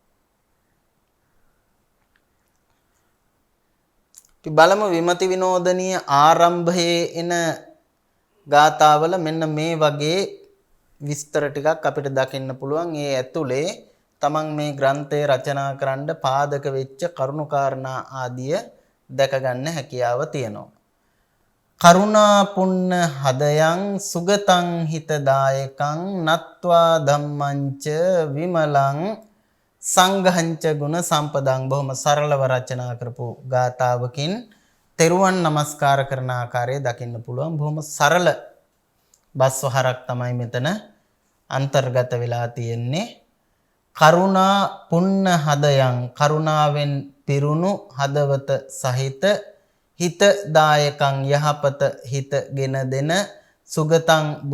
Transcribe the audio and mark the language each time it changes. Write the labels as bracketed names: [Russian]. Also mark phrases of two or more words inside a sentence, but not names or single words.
[Sinhala] අපි බලමු විමති විනෝදනීය ආරම්භයේ එන ගාථාවල මෙන්න මේ වගේ විස්තර ටිකක් අපිට දකින්න පුළුවන්. ඒ ඇතුලේ තමන් මේ ග්‍රන්ථය රචනා කරන්න පාදක වෙච්ච කරුණු කාරණා ආදිය දැක ගන්න හැකියාව තියෙනවා. [Pali] කරුණා පුන්න හදයන් සුගතං හිතදායකං නත්වා ධම්මංච විමලං සංඝංච ගුණ සම්පදං. [Sinhala] බොහොම සරලව රචනා කරපු ගාථාවකින් තෙරුවන් නමස්කාර කරන ආකාරය දකින්න පුළුවන්. බොහොම සරල බස්වහරක් තමයි මෙතන අන්තර්ගත වෙලා තියෙන්නේ. [Pali] කරුණා පුන්න හදයන් [Sinhala] කරුණාවෙන් පිරුණු හදවත සහිත හිතදායකං යහපත හිතගෙන දෙන සුගතං